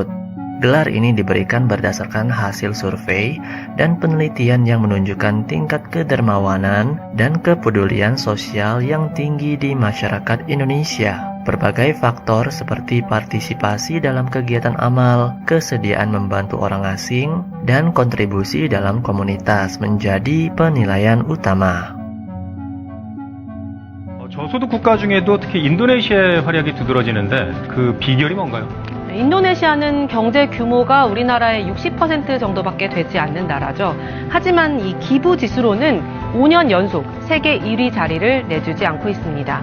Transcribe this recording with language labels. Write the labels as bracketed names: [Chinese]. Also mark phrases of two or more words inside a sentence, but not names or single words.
[Indonesian] Gelar ini diberikan berdasarkan hasil survei dan penelitian yang menunjukkan tingkat kedermawanan dan kepedulian sosial yang tinggi di masyarakat Indonesia. Berbagai faktor seperti partisipasi dalam kegiatan amal, kesediaan membantu orang asing, dan kontribusi dalam komunitas menjadi penilaian utama. [Korean] 저소득 국가 중에도 특히 인도네시아의 활약이 두드러지는데 그 비결이 뭔가요? 인도네시아는 경제 규모가 우리나라의 60% 정도밖에 되지 않는 나라죠. 하지만 이 기부 지수로는 5년 연속 세계 1위 자리를 내주지 않고 있습니다.